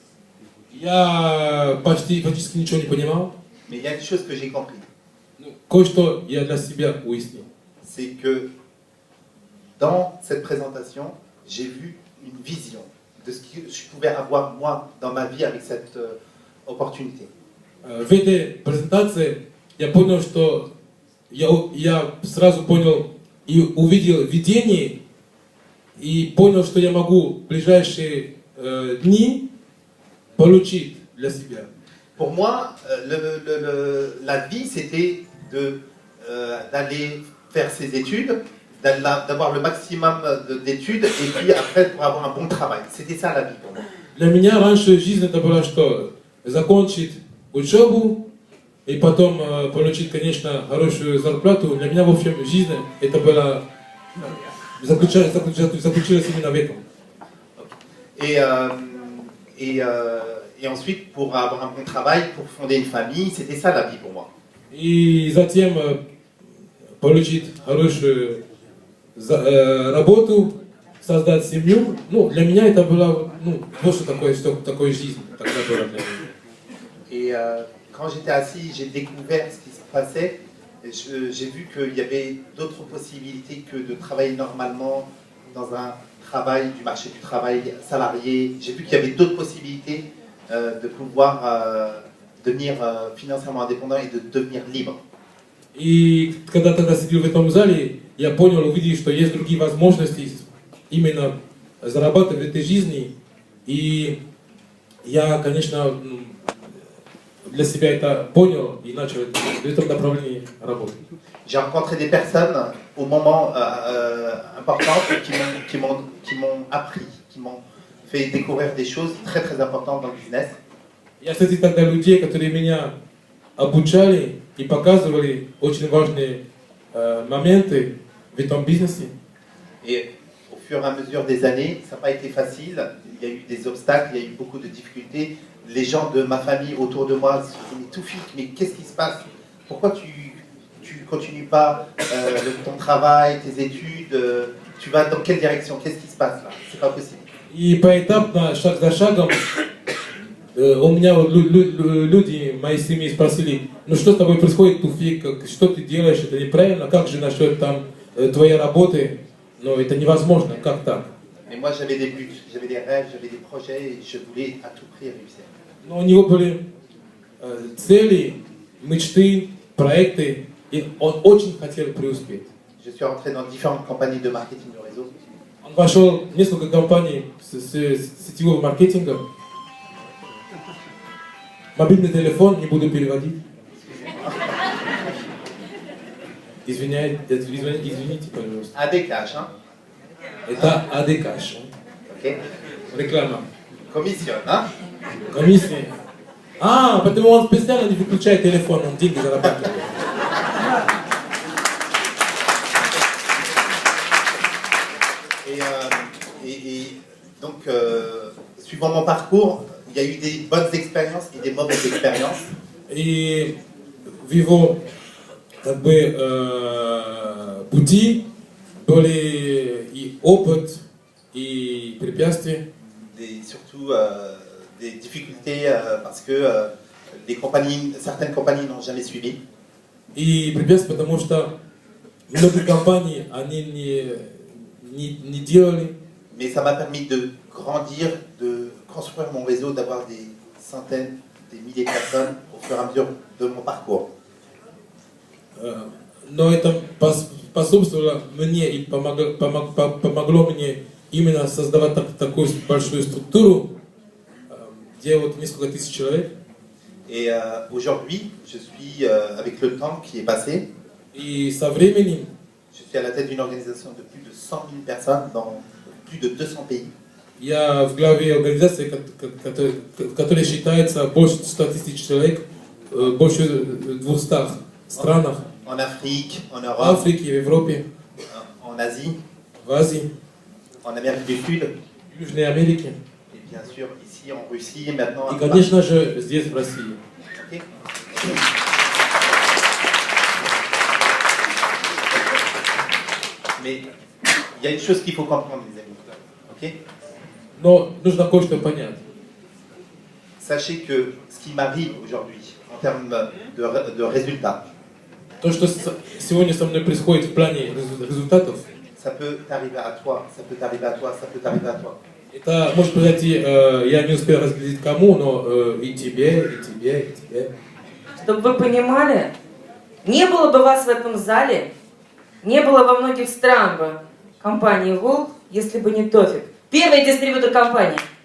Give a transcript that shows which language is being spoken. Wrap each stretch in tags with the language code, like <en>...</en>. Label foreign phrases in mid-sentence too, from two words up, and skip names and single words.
<ru>Я практически ничего не понимал.</ru> <fr>mais il y a une chose que j'ai compris,</fr> <ru>Кое-что я для себя уяснил.</ru> <fr>c'est que dans cette présentation, j'ai vu une vision de ce que je pouvais avoir moi dans ma vie avec cette opportunité.</fr> <ru>В этой презентации я понял, что я сразу понял и увидел видение, и понял, что я могу в ближайшие дни получить для себя.</ru> <fr>Pour moi, la vie, c'était d'aller faire ses études, d'avoir le maximum d'études et puis après pour avoir un bon travail. C'était ça la vie pour moi.</fr> <ru>Для меня раньше жизнь это была что? Закончить учебу и потом получить, конечно, хорошую зарплату. Для меня, в общем, жизнь это была заключилась именно в этом.</ru> <fr>Et, et ensuite, pour avoir un bon travail, pour fonder une famille, c'était ça la vie pour moi.</fr> <ru>И затем получить хорошую работу, создать семью. Ну, для меня это было, вот что такое жизнь тогда была для меня.</ru> <fr>Et quand j'étais assis, j'ai découvert ce qui se passait. J'ai vu qu'il y avait d'autres possibilités que de travailler normalement dans un travail, du marché du travail salarié. J'ai vu qu'il y avait d'autres possibilités de pouvoir devenir financièrement indépendant et de devenir libre.</fr> <ru>И когда тогда сидел в этом зале, я понял, увидел, что есть другие возможности именно зарабатывать в этой жизни. И я, конечно, для себя это понял и начал в этом направлении работать.</ru> <fr>J'ai rencontré des personnes au moment important qui m'ont appris, qui m'ont fait découvrir des choses très très importantes dans le business.</fr> <ru>Я встретил тогда людей, которые меня обучали и показывали очень важные моменты в этом бизнесе.</ru> <fr>Et au fur et à mesure des années, ça n'a pas été facile. Il y a eu des obstacles, il y a eu beaucoup de difficultés. Les gens de ma famille autour de moi se disaient, mais Toufik, mais qu'est-ce qui se passe? Pourquoi tu continues pas ton travail, tes études? Tu vas dans quelle direction? Qu'est-ce qui se passe là? C'est pas possible.</fr> <ru>И поэтапно, шаг за шагом, у меня люди, моей семьи спросили, ну что с тобой происходит, Туфик, что ты делаешь, это неправильно, как же насчет там твоей работы? Но это невозможно, как так?</ru> <fr>Mais moi j'avais des buts, j'avais des rêves, j'avais des projets et je voulais à tout prix réussir.</fr> <ru>Но у него были цели, мечты, проекты, и он очень хотел преуспеть.</ru> <fr>Je suis rentré dans différentes compagnies de marketing de réseau.</fr> <ru>Он вошел в несколько компаний сетевого маркетинга. Мобильный телефон, не буду переводить. Извините, пожалуйста.</ru> <fr>AD Cash, hein?</fr> <ru>Это AD Cash. Ok. Реклама.</ru> <fr>Commissionne, hein?</fr> <ru>Комиссия. Потому он специально не выключает телефон, он деньги зарабатывает.</ru> <fr>Et donc, suivant mon parcours, il y a eu des bonnes expériences et des mauvaises expériences.</fr> <ru>И в его пути были и опыт, и препятствия.</ru> <fr>Surtout des difficultés parce que certaines compagnies n'ont jamais suivi.</fr> <ru>И препятствия, потому что многие компании они не делали.</ru> <fr>Mais ça m'a permis de grandir, de construire mon réseau, d'avoir des centaines, des milliers de personnes au fur et à mesure de mon parcours.</fr> <ru>Но это способствовало мне и помогло мне именно создавать такую большую структуру, где вот несколько тысяч человек.</ru> <fr>Et aujourd'hui, je suis, avec le temps qui est passé,</fr> <ru>И со временем</ru> <fr>je suis à la tête d'une organisation de plus de 100 000 personnes dans plus de 200 pays.</fr> <ru>я в главе организации, которая считается больше 100 тысяч человек, больше 200 странах.</ru> <fr>En Afrique, en</fr> <ru>В</ru> <fr>Europe,</fr> <ru>Африке, в Европе,</ru> <fr>en Asie,</fr> <ru>в Азии,</ru> <fr>en Amérique du Sud,</fr> <ru>в Южной Америке.</ru> <fr>et bien sûr ici en Russie et maintenant</fr> <ru>И,</ru> <fr>à</fr> <ru>конечно же, здесь, в России.</ru> <fr>Ok. Mais il y a une chose qu'il faut comprendre, les amis. Ok?</fr> <ru>Но нужно кое-что понять.</ru> <fr>Sachez que ce qui m'arrive aujourd'hui en termes de résultats,</fr> <ru>То, что сегодня со мной происходит в плане результатов,</ru> <fr>ça peut t'arriver à toi, ça peut t'arriver à toi, ça peut t'arriver à toi.</fr> <ru>это может произойти, я не успел разглядеть кому, но и тебе, и тебе, и тебе. Чтобы вы понимали, не было бы вас в этом зале, не было во многих странах бы компании Волк, если бы не Тофик. Первый дистрибьютор компании.</ru>